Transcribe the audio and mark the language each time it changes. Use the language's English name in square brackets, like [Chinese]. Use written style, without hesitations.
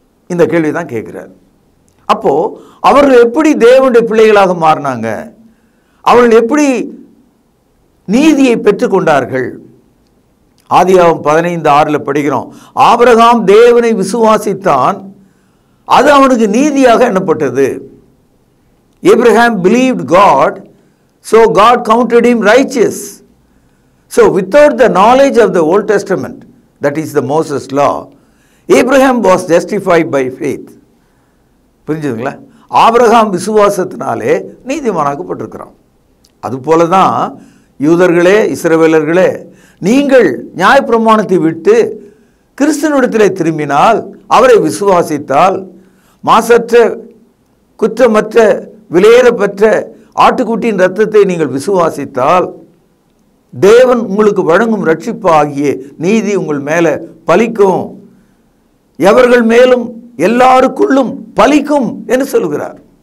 [Tamil] இந்த கேள்வி தான் கேட்கிறார். அப்போ அவர்கள் எப்படி தேவனுடைய பிள்ளைகளாக மாறினாங்க? அவர்கள் எப்படி நீதியை பெற்றுக்கொண்டார்கள்? ஆதியாகமம் 15:6 படிக்கிறோம், ஆபிரகாம் தேவனை விசுவாசித்தான், அது அவனுக்கு நீதியாக எண்ணப்பட்டது. [English] Abraham believed God, so God counted him righteous. So without the knowledge of the Old Testament, that is the Moses law, Abraham was justified by faith. [Tamil] புரிஞ்சுதுங்களா? ஆபிரகாம் விசுவாசத்தினாலே நீதிமானாக்கப்பட்டிருக்கிறான். அதுபோல தான் யூதர்களே, இஸ்ரவேலர்களே, நீங்கள் நியாயப்பிரமாணத்தை விட்டு கிறிஸ்துவினிடத்திலே திரும்பினால், அவரை விசுவாசித்தால், மாசற்ற, குற்றமற்ற, விலையேறப்பெற்ற ஆட்டுக்குட்டியின் இரத்தத்தை நீங்கள் விசுவாசித்தால், தேவன் உங்களுக்கு வழங்கும் ரட்சிப்பு ஆகிய நீதி உங்கள் மேலே பலிக்கும், எவர்கள் மேலும் எல்லாருக்குள்ளும் பலிக்கும் என்று சொல்கிறார்.